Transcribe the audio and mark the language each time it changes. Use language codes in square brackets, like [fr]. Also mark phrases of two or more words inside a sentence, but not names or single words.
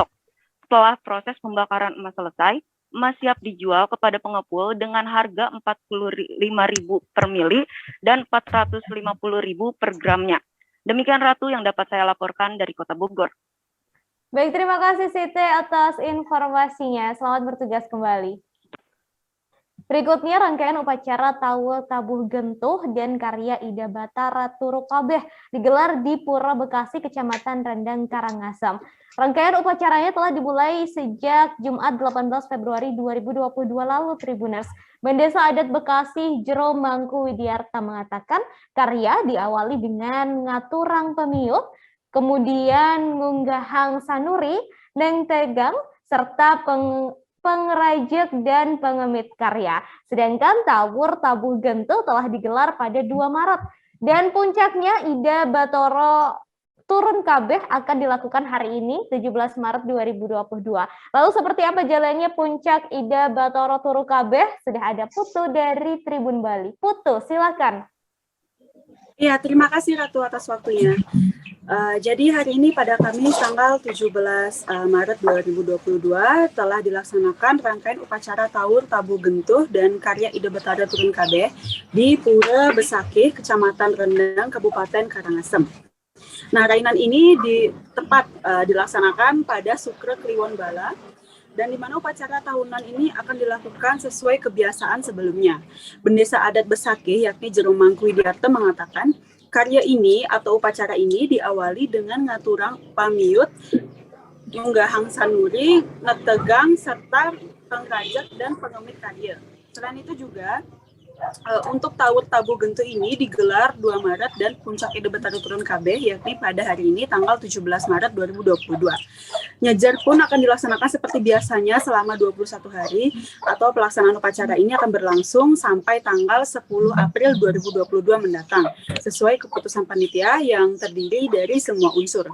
[id] Setelah proses pembakaran emas selesai, emas siap dijual kepada pengepul dengan harga Rp45.000 per mili dan Rp450.000 per gramnya. Demikian Ratu yang dapat saya laporkan dari Kota Bogor. Baik, terima kasih Siti atas informasinya. Selamat bertugas kembali. Berikutnya rangkaian upacara Tawul Tabuh Gentuh dan karya Ida Batara Turu Kabeh digelar di Pura Bekasi, Kecamatan Rendang, Karangasem. Rangkaian upacaranya telah dimulai sejak Jumat 18 Februari 2022 lalu, Tribuners. Bendesa Adat Bekasi Jero Mangku Widiarta mengatakan karya diawali dengan [ban] ngaturang pemiut, [id] kemudian [ban] ngunggahang sanuri, neng tegang, [id] serta pengrajek dan pengemit karya. Sedangkan Tawur Tabuh Gentuh telah digelar pada 2 Maret. Dan puncaknya Ida Batara Turun Kabeh akan dilakukan hari ini, 17 Maret 2022. Lalu seperti apa jalannya puncak Ida Batara Turu Kabeh? Sudah ada Putu dari Tribun Bali. Putu, silakan. Ya, terima kasih Ratu atas waktunya. Jadi hari ini pada Kamis tanggal 17 Maret 2022 telah dilaksanakan rangkaian upacara Tawur Tabuh Gentuh dan karya Ida Batara Turun Kabeh di Pura Besakih, Kecamatan Rendang, Kabupaten Karangasem. Nah, rainan ini tepat dilaksanakan pada Sukre Kliwon Bala, dan di mana upacara tahunan ini akan dilakukan sesuai kebiasaan sebelumnya. Bendesa Adat Besakih, yakni Jero Mangku Widiarta, mengatakan karya ini atau upacara ini diawali dengan [ban] ngaturang pamiut, ngunggahang sanuri, netegang, [id] serta pengrajak dan pengemit karya. Selain itu juga untuk Tawur Tabuh Gentuh ini digelar 2 Maret dan puncak Ida Batara Turun Kabeh yakni pada hari ini tanggal 17 Maret 2022. Nyajar pun akan dilaksanakan seperti biasanya selama 21 hari atau pelaksanaan upacara ini akan berlangsung sampai tanggal 10 April 2022 mendatang sesuai keputusan panitia yang terdiri dari semua unsur.